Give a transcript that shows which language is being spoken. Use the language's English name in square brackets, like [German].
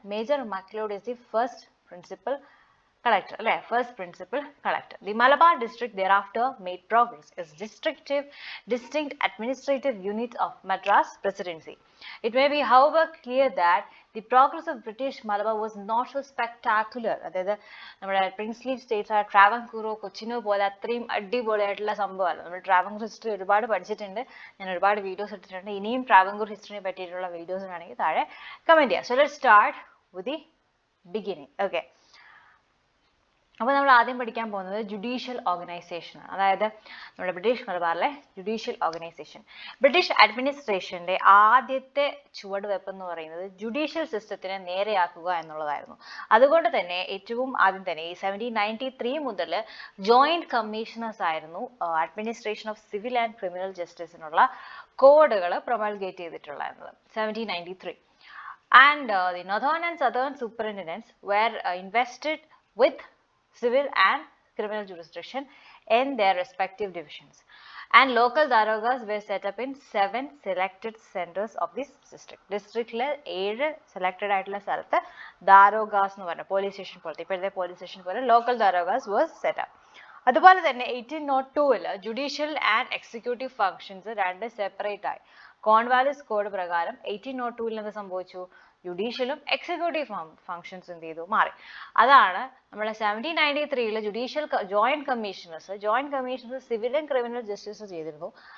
[English] major McLeod is the first principal collector, [Malayalam] അല്ലേ? [English] First principal collector. The Malabar district thereafter made progress as distinct administrative unit of Madras presidency. It may be, however, clear that the progress of British Malabar was not so spectacular. [Malayalam] അതായത് നമ്മുടെ princely States ആയ ട്രാവൻകൂറോ കൊച്ചിനോ പോലെ അത്രയും അടിപൊളിയായിട്ടുള്ള സംഭവമല്ല. നമ്മൾ Travancore history ഒരുപാട് പഠിച്ചിട്ടുണ്ട്, ഞാൻ ഒരുപാട് വീഡിയോസ് ഇട്ടിട്ടുണ്ട്. ഇനിയും ട്രാവൻകൂർ ഹിസ്റ്ററിനെ പറ്റിയിട്ടുള്ള വീഡിയോസ് വേണമെങ്കിൽ താഴെ കമൻറ്റ് ചെയ്യാം. [English] So let's start with the beginning. [Malayalam] Okay, അപ്പോൾ നമ്മൾ ആദ്യം പഠിക്കാൻ പോകുന്നത് ജുഡീഷ്യൽ ഓർഗനൈസേഷൻ. അതായത് നമ്മുടെ ബ്രിട്ടീഷ് മലബാറിലെ ജുഡീഷ്യൽ ഓർഗനൈസേഷൻ. ബ്രിട്ടീഷ് അഡ്മിനിസ്ട്രേഷൻ്റെ ആദ്യത്തെ ചുവടുവെപ്പ് എന്ന് പറയുന്നത് ജുഡീഷ്യൽ സിസ്റ്റത്തിനെ നേരെയാക്കുക എന്നുള്ളതായിരുന്നു. അതുകൊണ്ട് തന്നെ ഏറ്റവും ആദ്യം തന്നെ ഈ 1793 മുതൽ ജോയിന്റ് കമ്മീഷണേഴ്സ് ആയിരുന്നു administration of civil and criminal ജസ്റ്റിസിനുള്ള കോഡുകൾ പ്രൊമൾഗേറ്റ് ചെയ്തിട്ടുണ്ടായിരുന്നത് 1793. [English] and the northern and southern superintendents were invested with civil and criminal jurisdiction in their respective divisions, and local darogas were set up in 7 selected centers of this districtile 7 selected [Malayalam] ആയിട്ടുള്ള സ്ഥലത്ത് darogas എന്ന് പറഞ്ഞ police station പോലത്തെ ഇപ്പോഴത്തെ police station പോലെ [English] Local darogas was set up. [Malayalam] അതുപോലെ തന്നെ 1802 judicial and executive functions രണ്ട് സെപ്പറേറ്റ് ആയി. കോൺവാലിസ് കോഡ് പ്രകാരം 1802 എന്ത് സംഭവിച്ചു? ജുഡീഷ്യലും എക്സിക്യൂട്ടീവ് ഫങ്ഷൻസ് എന്ത് ചെയ്തു? മാറി. അതാണ് നമ്മളെ 1793 judicial joint commissioners civil and criminal justice ചെയ്തിരുന്നു.